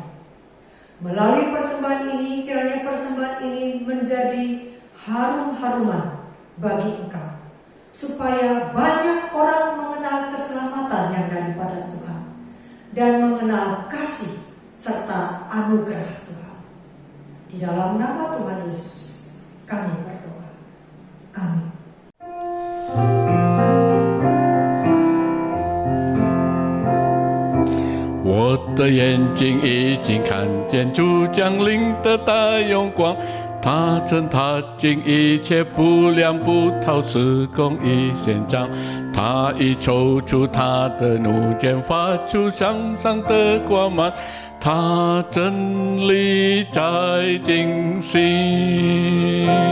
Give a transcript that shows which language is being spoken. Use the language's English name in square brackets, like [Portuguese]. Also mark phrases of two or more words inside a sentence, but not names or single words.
[Indonesian] Melalui persembahan ini, kiranya persembahan ini menjadi harum-haruman bagi Engkau, supaya banyak orang mengenal keselamatan yang daripada Tuhan dan mengenal kasih serta anugerah Tuhan. Di dalam nama Tuhan Yesus kami berdoa. Amin. [Chinese] 我的眼睛已经看见主降临的大荣光，他曾踏尽一切不良不讨是公义宪章，他已抽出他的怒剑，发出向上的光芒，他真理在进行。